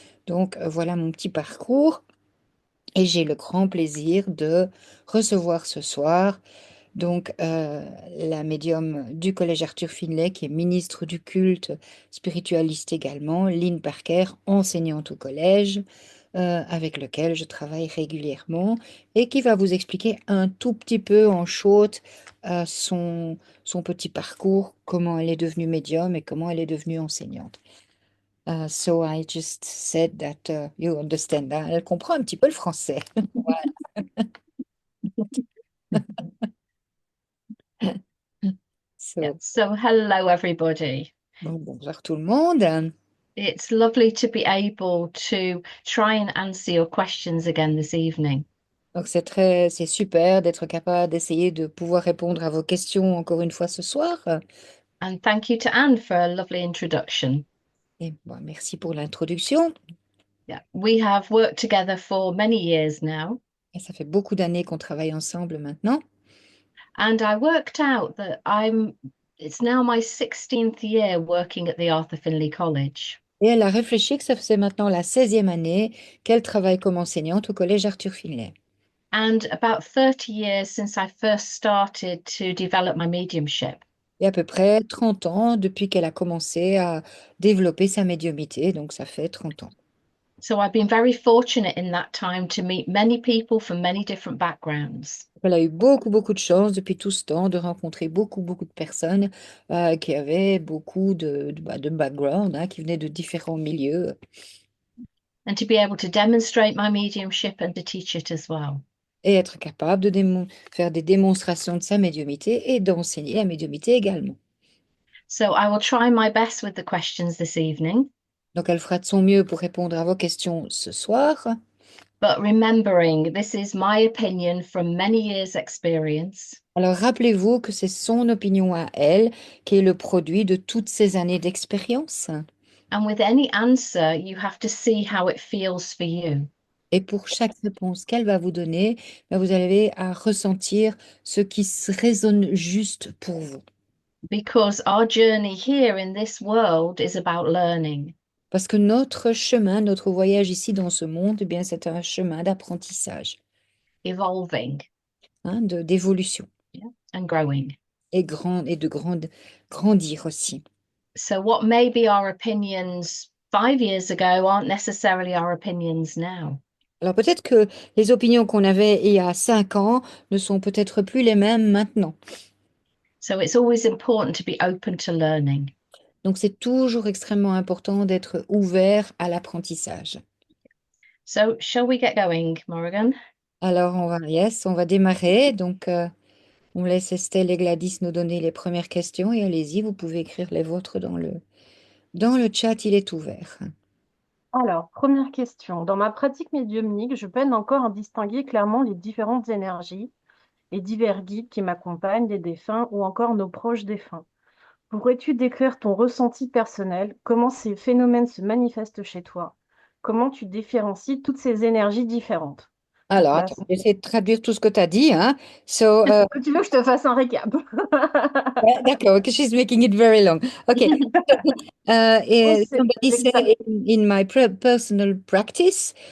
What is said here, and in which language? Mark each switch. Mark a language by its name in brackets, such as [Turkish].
[French] Donc voilà mon petit parcours et j'ai le grand plaisir de recevoir ce soir la médium du Collège Arthur Finlay, qui est ministre du culte, spiritualiste également, Lynn Parker, enseignante au collège, avec lequel je travaille régulièrement, et qui va vous expliquer un tout petit peu en short son petit parcours, comment elle est devenue médium et comment elle est devenue enseignante. [English] So I just said that you understand. [French] Hein. Elle comprend un petit peu le français. [English] Yeah. So, So, hello, everybody. [French] bonjour tout le monde. [English] It's lovely to be able to try and answer your questions again this evening. [French] Donc c'est super d'être capable d'essayer de pouvoir répondre à vos questions encore une fois ce soir. [English] And thank you to Anne for a lovely introduction. [French] Et bon, merci pour l'introduction. [English] Yeah, we have worked together for many years now, [French] Et ça fait beaucoup d'années qu'on travaille ensemble maintenant. [English] and I worked out that it's now my 16th year working at the Arthur Findlay College. [French] Et elle a réfléchi que ça faisait maintenant la 16e année qu'elle travaille comme enseignante au collège Arthur Finlay. [English] And about 30 years since I first started to develop my mediumship. [French] Et à peu près 30 ans depuis qu'elle a commencé à développer sa médiumité, donc ça fait 30 ans. [English] So I've been very fortunate in that time to meet many people from many different backgrounds. [French] Elle a eu beaucoup de chance depuis tout ce temps de rencontrer beaucoup de personnes qui avaient beaucoup de background, hein, qui venaient de différents milieux [English] And to be able to demonstrate my mediumship and to teach it as well. [French] et être capable de faire des démonstrations de sa médiumité et d'enseigner la médiumité également. [English] So I will try my best with the questions this evening, [French] Donc elle fera de son mieux pour répondre à vos questions ce soir. [English] but remembering this is my opinion from many years' experience. [French] Alors rappelez-vous que c'est son opinion à elle qui est le produit de toutes ces années d'expérience. [English] And with any answer, you have to see how it feels for you. [French] Et pour chaque réponse qu'elle va vous donner, ben, vous avez à ressentir ce qui résonne juste pour vous. [English] Because our journey here in this world is about learning, [French] Parce que notre chemin, notre voyage ici dans ce monde, eh bien, c'est un chemin d'apprentissage, [English] evolving, [French] hein, d'évolution [English] yeah, and growing. [French] et grandir aussi. [English] So, what may be our opinions 5 years ago aren't necessarily our opinions now. [French] Alors peut-être que les opinions qu'on avait il y a 5 ans ne sont peut-être plus les mêmes maintenant. [English] So, it's always important to be open to learning. [French] Donc c'est toujours extrêmement important d'être ouvert à l'apprentissage. [English] So, shall we get going, Morrigan? [French] Alors on va démarrer. Donc on laisse Estelle et Gladys nous donner les premières questions et allez-y, vous pouvez écrire les vôtres dans le chat, il est ouvert. Alors, première question. Dans ma pratique médiumnique, je peine encore à distinguer clairement les différentes énergies et divers guides qui m'accompagnent, les défunts ou encore nos proches défunts. Pourrais-tu décrire ton ressenti personnel? Comment ces phénomènes se manifestent chez toi? Comment tu différencies toutes ces énergies différentes? Donc Alors, là, attends, j'essaie de traduire tout ce que tu as dit, hein. [English] So, [French] est-ce que tu veux que je te fasse un récap? [English] yeah, [French] d'accord, [English] because she's making it very long. Okay. [French] Oh, c'est [English] Somebody said [French] l'examen. [English] in my personal practice,